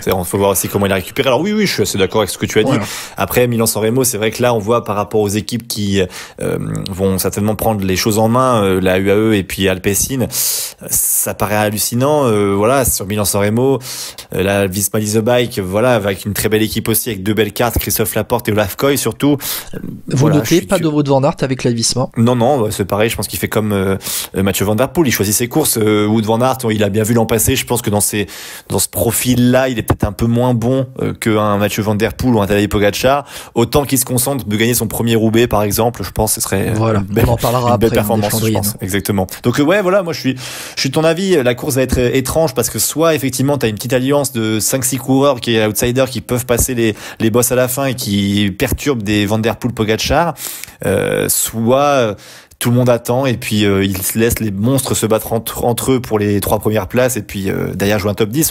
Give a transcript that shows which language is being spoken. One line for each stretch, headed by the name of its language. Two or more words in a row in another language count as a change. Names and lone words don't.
French: Il faut voir aussi comment il a récupéré. Alors oui, je suis assez d'accord avec ce que tu as dit. Après, Milan-San Remo, c'est vrai que là, on voit par rapport aux équipes qui vont certainement prendre les choses en main, la UAE et puis Alpecin, ça paraît hallucinant. Voilà, sur Milan-San Remo, la Visma Lease Bike, voilà, avec une très belle équipe aussi, avec 2 belles cartes, Christophe Laporte et Olaf Koy surtout. Vous notez, pas de Wout van Aert avec la Visma? Non, c'est pareil, je pense qu'il fait comme Mathieu Van Der Poel, il choisit ses courses. Wout van Aert, il a bien vu l'an passé, je pense que dans ce profil-là, il est peut-être un peu moins bon qu'un Mathieu Van Der Poel ou un Tadej Pogacar. Autant qu'il se concentre de gagner son premier Roubaix, par exemple, je pense que ce serait on en parlera une belle après, performance, je pense. Exactement. Donc ouais, voilà, moi je suis de ton avis, la course va être étrange parce que soit effectivement t'as une petite alliance de 5-6 coureurs qui est outsiders qui peuvent passer les bosses à la fin et qui perturbent des Van Der Poel, Pogacar, soit tout le monde attend et puis ils laissent les monstres se battre entre eux pour les 3 premières places et puis derrière jouer un top 10.